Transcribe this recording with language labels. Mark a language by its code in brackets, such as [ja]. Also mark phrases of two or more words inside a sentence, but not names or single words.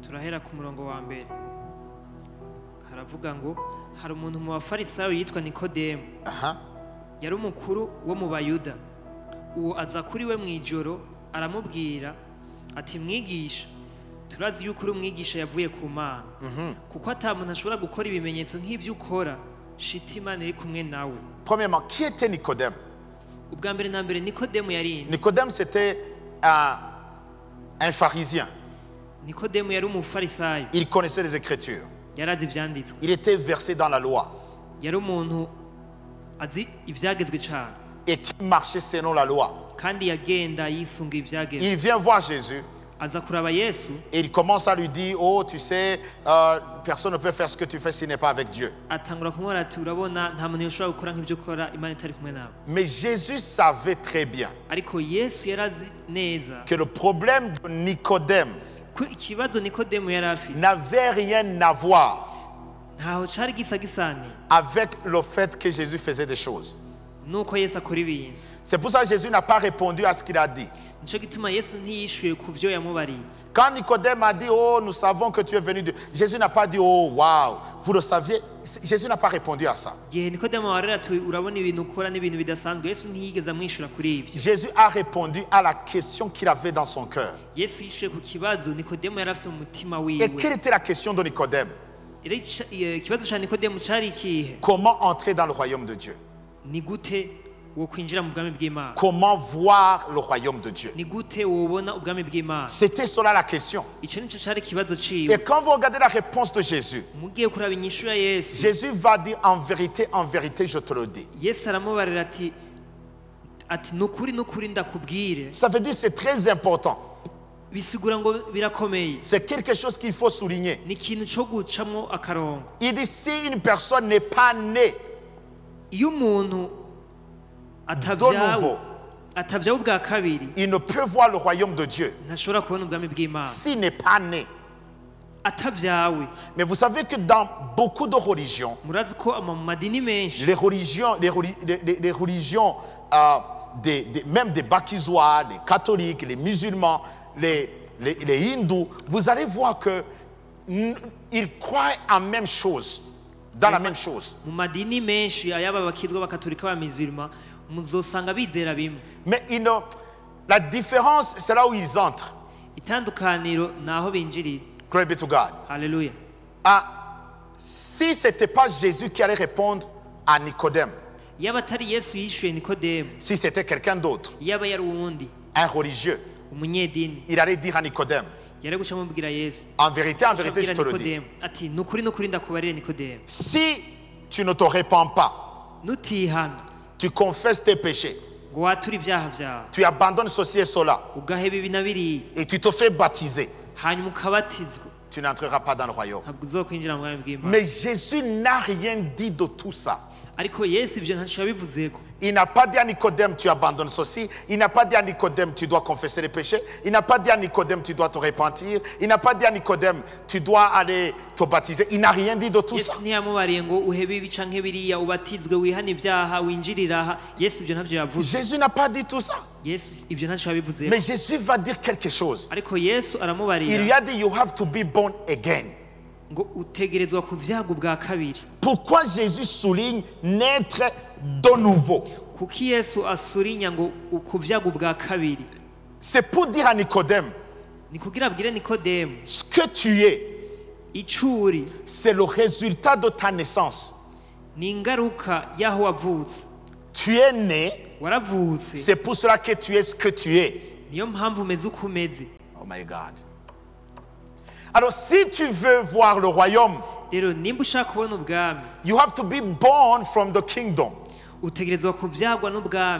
[rn] turahera ku murongo wa mbere. haravuga ngo hari umuntu mu bafarisayo yitwa Nikodemu, yari umukuru wo mu Bayuda. uwo aza kuri we mw'ijoro aramubwira ati mwigisha, turazi yuko uri umwigisha yavuye ku Mana, kuko ata muntu ashobora gukora ibimenyetso nk'ibyo ukora shiti Imana iri kumwe nawe. [fr] Premièrement, qui était Nicodème? [rn] ubwa mbere na mbere Nikodemu yari nde? [fr] Nicodème, c'était un pharisien. [rn] Nikodemu yari umufarisayo, [fr] Il connaissait les Écritures. [rn] yarazi ivyanditswe, [fr] Il était versé dans la loi. [rn] yari umuntu azi ibyagezwe cyane [fr] et qui marchait selon la loi. [rn] kandi yagenda yisunga ibyagezwe. [fr] Il vient voir Jésus [rn] aza kuraba Yesu [fr] et il commence à lui dire, oh tu sais, personne ne peut faire ce que tu fais s'il n'est pas avec Dieu. [rn] atangura kumubwira ati urabona nta muntu yoshobora gukora nk'ibyo ukora Imana itari kumwe nawe. [fr] Mais Jésus savait très bien [rn] ariko Yesu yarazi neza [fr] que le problème de Nicodème [rn] ko ikibazo Nikodemu yari afite [fr] n'avait rien à voir [rn] ntaho cari gisa gisani [fr] avec le fait que Jésus faisait des choses. [rn] nuko Yesu akora ibintu. [fr] C'est pour ça que Jésus n'a pas répondu à ce qu'il a dit. [rn] nico gituma Yesu ntiyishuye ku byo yamubariye. [fr] Quand Nicodème a dit, oh, nous savons que tu es venu de... Jésus n'a pas dit, oh, waouh, vous le saviez. Jésus n'a pas répondu à ça. [rn] igihe Nikodemu warera ati urabona ibintu ukora n'ibintu bidasanzwe Yesu ntiyigeze amwishura kuri ibyo. [fr] Jésus a répondu à la question qu'il avait dans son cœur. [rn] Yesu yishuye ku kibazo Nikodemu yari afite mu mutima [fr] Et [rn] wiwe. [fr] quelle était la question de Nicodème? [rn] ikibazo cya Nikodemu cari ikihe? [fr] Comment entrer dans le royaume de Dieu? [rn] ni gute wo kwinjira mu bwami bw'Imana? [fr] Comment voir le royaume de Dieu? [rn] ni gute wobona ubwami bw'Imana? [fr] C'était cela la question. [rn] Ico nico cari ikibazo ciwe. [fr] Et quand vous regardez la réponse de Jésus, [rn] mugiye kuraba inyishu ya Yesu, [fr] Jésus va dire, en vérité, je te le dis. [rn] Yesu aramubarira ati nukuri ndakubwire. [fr] Ça veut dire c'est très important. [rn] bisigura ngo birakomeye. [fr] C'est quelque chose qu'il faut souligner. [rn] ni ikintu cyo gucamo akarongo. [fr] Il dit, si une personne n'est pas née [rn] iyo umuntu atabyawe ubwa kabiri, [fr] il ne peut voir le royaume de Dieu [rn] ntashobora kubona ubwami bw'Imana. [fr] s'il n'est pas né. [rn] atabyawe. [fr] Mais vous savez que dans beaucoup de religions, [rn] murazi ko mu madini menshi, [fr] les religions même des Bakizois, les catholiques, les musulmans, les hindous, vous allez voir que ils croient en même chose, dans la même chose. [rn] mu madini menshi ayaba bakizwa bakatolika ba musulman muzosanga bizera bimwe. [fr] Mais la différence, c'est là où ils entrent. [rn] itandukaniro naho binjirira. [en] Glory be to God. Hallelujah. [fr] Si ce n'était pas Jésus qui allait répondre à Nicodème, [rn] yaba atari Yesu yishuye Nikodemu, [fr] si c'était quelqu'un d'autre, [rn] yaba yari uwundi [fr] un religieux, [rn] umunyedini, [fr] il allait dire à Nicodème, [rn] yari guca amubwira Yesu, [fr] en vérité, je te le dis, [rn] ati nukuri ndakubarire Nikodemu, [fr] si tu ne te repens pas, [rn] nutihana, [fr] tu confesses tes péchés, [rn] ngo watura ibyaha byawe, [fr] tu abandonnes ceci et cela, [rn] ugaheba ibi na biriya, [fr] et tu te fais baptiser, [rn] hanyuma ukabatizwa, [fr] tu n'entreras pas dans le royaume. [rn] ntabwo uzokwinjira mu bwami bw'Imana. [fr] Mais Jésus n'a rien dit de tout ça. [rn] ariko Yesu ibyo ntacyo yabivuzeko. [fr] Il n'a pas dit à Nicodème, tu abandonnes ceci. Il n'a pas dit à Nicodème, tu dois confesser les péchés. Il n'a pas dit à Nicodème, tu dois te repentir. Il n'a pas dit à Nicodème, tu dois aller te baptiser. Il n'a rien dit de tout ça. [rn] Yesu ntiyamubariye ngo uhebe ibi canke biriya, ubatizwe, wihane ibyaha, winjirira aha. Yesu ibyo ntavyo yavuze. [fr] Jésus n'a pas dit tout ça. [rn] Yesu ibyo ntacyo yabivuzeko. [fr] Mais Jésus va dire quelque chose. [rn] ariko Yesu [fr] Il [rn] aramubarira [fr] lui a dit, [en] you have to be born again. [rn] ngo utegerezwa kubyaga ubwa kabiri. [fr] Pourquoi Jésus souligne naître de nouveau? [rn] kuki Yesu asurinya ngo ukubyaga ubwa kabiri? [fr] C'est pour dire à Nicodème, [rn] ni kugira abwire Nikodemu, [fr] ce que tu es, [rn] icuri [fr] c'est le résultat de ta naissance. [rn] ni ingaruka y'aho wavutse. [fr] Tu es né, [rn] waravutse, [fr] c'est pour cela que tu es ce que tu es. [rn] niyo mpamvu umeze uko umeze. [en] Oh my God. [fr] Alors si tu veux voir le royaume, [rn] rero nimba ushaka kubona ubwami, [en] you have to be born from the kingdom. [rn] utegerezwa kubyagwa n'ubwami.